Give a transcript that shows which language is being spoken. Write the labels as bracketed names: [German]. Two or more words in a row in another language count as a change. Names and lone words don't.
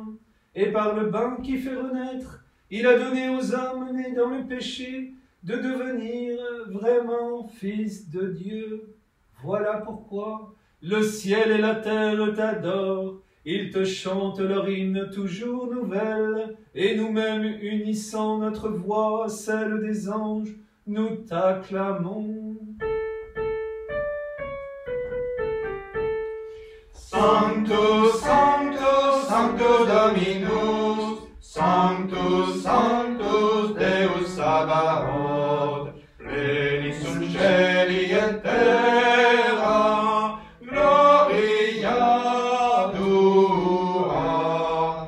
[French] Et par le bain qui fait renaître, il a donné aux hommes nés dans le péché de devenir vraiment fils de Dieu. Voilà pourquoi le ciel et la terre t'adorent. Ils te chantent leur hymne toujours nouvelle, et nous-mêmes unissant notre voix à celle des anges, nous t'acclamons. [Latin] Sanctus, Sanctus, Sanctus Dominus, Sanctus, Sanctus Deus Sabaoth, pleni sunt cieli et terra, gloria tua.